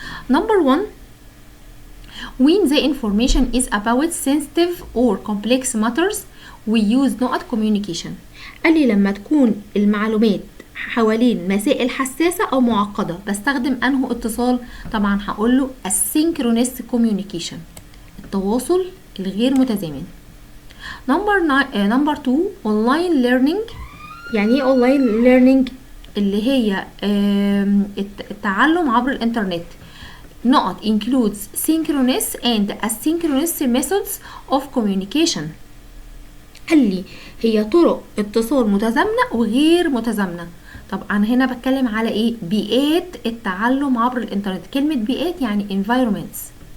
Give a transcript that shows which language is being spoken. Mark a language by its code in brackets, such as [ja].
[en] Number 1 when the information is about sensitive or complex matters we use not communication. [ar] قال لي لما تكون المعلومات حوالين مسائل حساسة أو معقدة بستخدم أنه اتصال. طبعا هقول له [en] asynchronous communication، [ar] التواصل الغير متزامن. [en] Number 2 online learning. [ar] يعني ايه [en] online learning؟ [ar] اللي هي التعلم عبر الانترنت. [en] Not includes synchronous and asynchronous methods of communication. [ar] قال لي هي طرق اتصال متزامنة وغير متزامنة. طبعا هنا بتكلم على ايه؟ بيئات التعلم عبر الانترنت. كلمة بيئات يعني environments.